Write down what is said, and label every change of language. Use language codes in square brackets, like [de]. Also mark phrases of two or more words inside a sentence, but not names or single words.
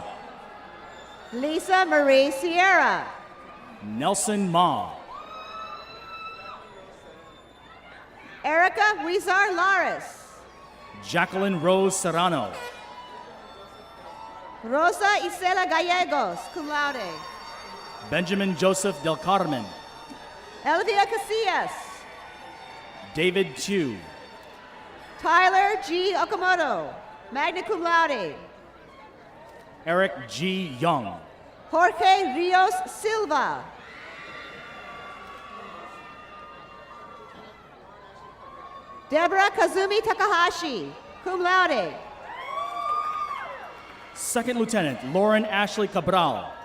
[en] Lisa Marie Sierra. Nelson Ma. Erica Huizar Lares. Jacqueline Rose Serrano. Rosa Isela Gallegos, [la] cum laude. [en] Benjamin Joseph Del Carmen. Elvia Casillas. David Chu. Tyler G. [la] Okamoto, magna cum laude. [en] Eric G. Young. Jorge Rios Silva. Deborah Kazumi Takahashi, [la] cum laude. [en] Second Lieutenant Lauren Ashley Cabral.